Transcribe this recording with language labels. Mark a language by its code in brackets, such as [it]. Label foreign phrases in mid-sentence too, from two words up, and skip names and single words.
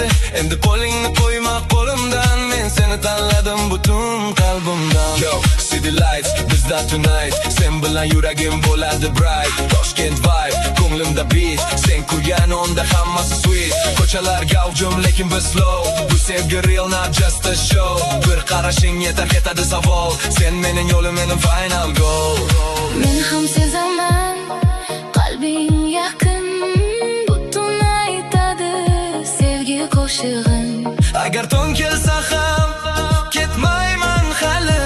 [uz] Endi qo'lingni qo'yma qo'limdan, men seni tanladim butun qalbimdan. Yo, [en] city lights [uz] bizda tonight, sen bilan yuragim bo'ladi bright. Toshkent vibe, ko'nglimda beat, sen kulgan onda hammasi sweet. Ko'chalar gavjum lekin biz slow, bu sevgi [en] real not just a show. [uz] Bir qarashing yetar ketadi savol, sen mening yo'lim, mening [en] final goal. [uz] Men ham sezaman, qalbing yaqin, butun aytadi sevgi qo'shig'in. Agar tong kelsa ham ketmayman hali,